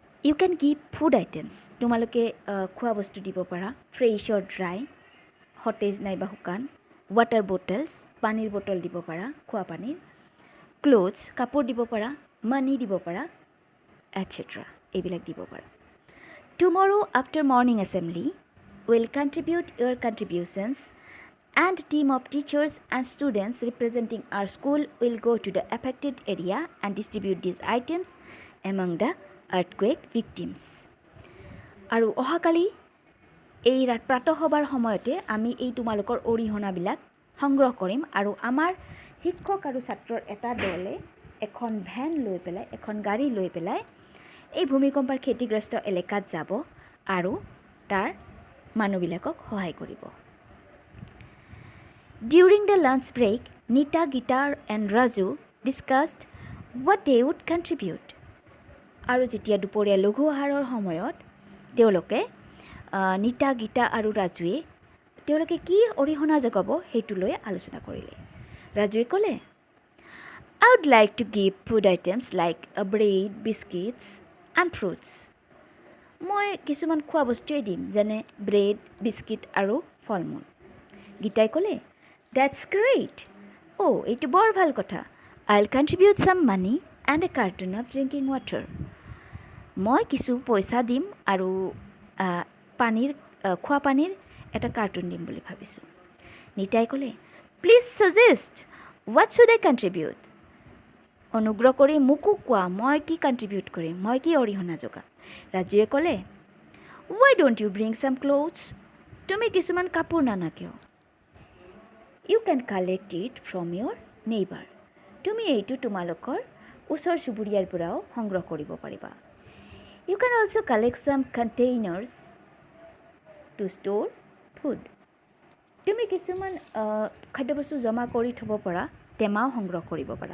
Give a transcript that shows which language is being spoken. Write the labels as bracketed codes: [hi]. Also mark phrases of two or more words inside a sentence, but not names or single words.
[en] you can give food items, [as] তোমালোকে খোৱা বস্তু দিব পাৰা, [en] fresh or dry, [as] সতেজ নাইবা শুকান, [en] water bottles, [as] পানীৰ বটল দিব পাৰা, খোৱা পানীৰ, ক্লথছ, কাপোৰ দিব পাৰা, মানি দিব পাৰা, এটচেট্ৰা, এইবিলাক দিব পাৰা। [en] tomorrow after morning assembly will contribute your contributions and team of teachers and students representing our school will go to the affected area and distribute these items among the earthquake victims. [as] আৰু অহাকালি এই প্ৰাতঃসভাৰ সময়তে আমি এই তোমালোকৰ অৰিহণাবিলাক সংগ্ৰহ কৰিম আৰু আমাৰ শিক্ষক আৰু ছাত্ৰৰ এটা দলে এখন ভেন লৈ পেলাই, এখন গাড়ী লৈ পেলাই এই ভূমিকম্পৰ ক্ষতিগ্ৰস্ত এলেকাত যাব আৰু তাৰ মানুহবিলাকক সহায় কৰিব। [en] During the lunch break, Nita, Gitar and Raju discussed what they would contribute. [as] আৰু যেতিয়া দুপৰীয়া লঘু আহাৰৰ সময়ত তেওঁলোকে নিতা, গীতা আৰু ৰাজুৱে তেওঁলোকে কি অৰিহণা যোগাব সেইটো লৈ আলোচনা কৰিলে। ৰাজুৱে ক'লে, [en] I would like to give food items like bread, biscuits and fruits. [as] মই কিছুমান খোৱা বস্তুৱে দিম, যেনে ব্ৰেড, বিস্কিট আৰু ফল মূল। গীতাই ক'লে, [en] That's great. [as] এইটো বৰ ভাল কথা। [en] I'll contribute some money and a carton of drinking water. [as] মই কিছু পইচা দিম আৰু খোৱা পানীৰ এটা কাৰ্টুন দিম বুলি ভাবিছোঁ। নিতাই ক'লে, [en] Please suggest, what should I contribute? [as] অনুগ্ৰহ কৰি মোকো কোৱা, মই কি কণ্ট্ৰিবিউট কৰিম, মই কি অৰিহণা যোগাম। ৰাজুৱে ক'লে, [en] Why don't you bring some clothes? [as] তুমি কিছুমান কাপোৰ নানা কিয়? [en] You can collect it from your neighbor. [as] তুমি এইটো তোমালোকৰ ওচৰ চুবুৰীয়াৰ পৰাও সংগ্ৰহ কৰিব পাৰিবা। [en] You can also collect some containers to store food. [as] তুমি কিছুমান খাদ্যবস্তু জমা কৰি থ'ব পৰা টেমাও সংগ্ৰহ কৰিব পাৰা।